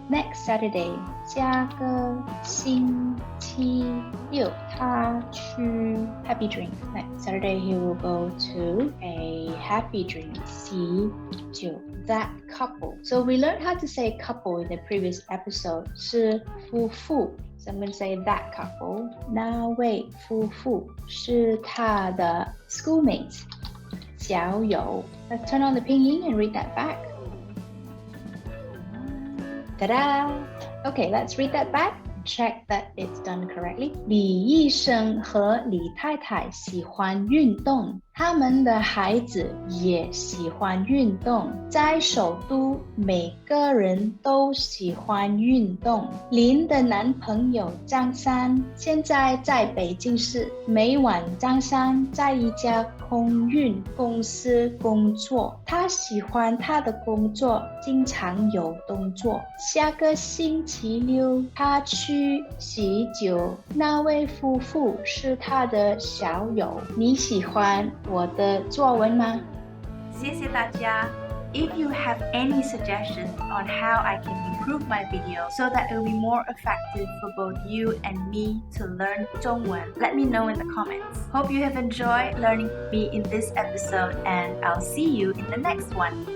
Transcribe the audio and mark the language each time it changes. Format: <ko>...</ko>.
<en>Next Saturday</en> <zh>下个星期六他去</zh> <en>Happy Drink. Next Saturday he will go to a Happy Drink 喜酒 That couple. So we learned how to say couple in the previous episode.</en> <zh>是夫妇</zh> <en>So I'm going to say that couple.</en> <zh>那位夫妇是他的</zh> <en>schoolmates.</en> <zh>小友</zh> <en>Let's turn on the pinyin and read that back. Ta-da! Okay, let's read that back. Check that it's done correctly.</en> <zh>李医生和李太太喜欢运动，他们的孩子也喜欢运动。在首都，每个人都喜欢运动。林的男朋友张三现在在北京市，每晚张三在一家空运公司工作，他喜欢他的工作，经常有动作。下个星期六，他去喜酒，那位夫妇是他的小友。你喜欢我的作文吗？谢谢大家。</zh> <en>If you have any suggestions on how I can improve my video so that it will be more effective for both you and me to learn 中文, let me know in the comments. Hope you have enjoyed learning with me in this episode and I'll see you in the next one.</en>